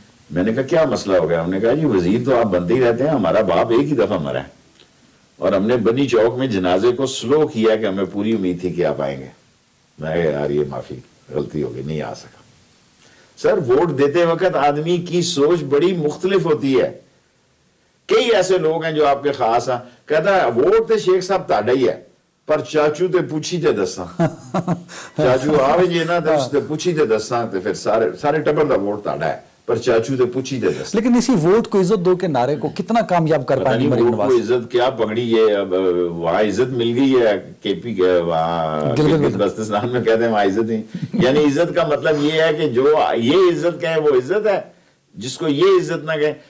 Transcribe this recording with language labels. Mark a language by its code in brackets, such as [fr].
[ur] میں نے کہا کیا مسئلہ ہو گیا؟ ہم نے کہا جی وزیر تو آپ بنتے ہی رہتے ہیں, ہمارا باپ ایک ہی دفعہ مرا ہے اور ہم نے بنی چوک میں جنازے کو سلو کیا کہ ہمیں پوری امید تھی کہ آپ آئیں گے. میں یار یہ معافی, غلطی ہو گئی, نہیں آ سکا. سر ووٹ دیتے وقت آدمی کی سوچ بڑی مختلف ہوتی ہے. کئی ایسے لوگ ہیں جو آپ کے خاص ہیں, کہتا ہے [pa] ووٹ تے شیخ صاحب تاڑا ہی ہے پر چاچو تے پوچھی تے دساں, چاچو آوے جی نا تے اس تے پوچھی تے دساں تے پھر سارے ٹبر دا ووٹ تاڑا ہے پر چاچو تے پوچھی تے دساں. [ur] لیکن اسی ووٹ کو عزت دو کے نعرے کو کتنا کامیاب کر پائیں گے مریم نواز؟ ووٹ کو عزت کیا پکڑی ہے, اب وہاں عزت مل گئی ہے کے پی کے وہاں بلتستان میں کہتے ہیں وہاں عزت ہی, یعنی عزت کا مطلب یہ ہے کہ جو یہ عزت کہے وہ عزت ہے, جس کو یہ عزت نہ کہے.